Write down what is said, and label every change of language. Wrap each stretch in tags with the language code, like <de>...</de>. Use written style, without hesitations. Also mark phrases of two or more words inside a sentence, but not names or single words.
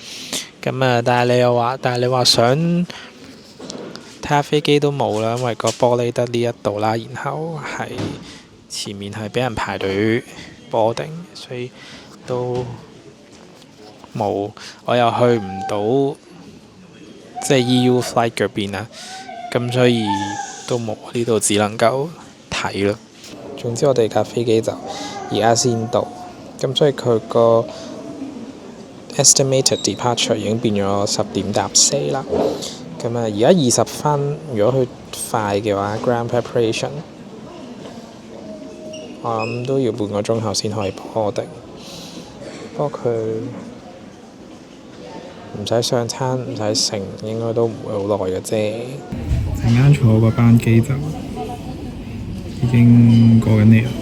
<yue>咁但係你話想睇下飛機都冇啦，因為個玻璃得呢一度啦，然後係前面係俾人排隊 boarding，所以都冇，我又去唔到即係</yue> <en>EU flight</en> <yue>嗰邊啊，咁所以都冇，呢度只能夠睇咯。總之我哋架飛機就而家先到，咁所以佢個</yue> <en>estimated departure</en> <yue>已經變咗10:04啦。咁而家20分，如果佢快嘅話</yue> <en>ground preparation</en> <yue>我諗都要半個鐘頭先可以boarding。不過佢唔使上餐，唔使乘，應該都唔會好耐嘅啫。陣間坐嗰班機就已經過緊嚟啦。</yue>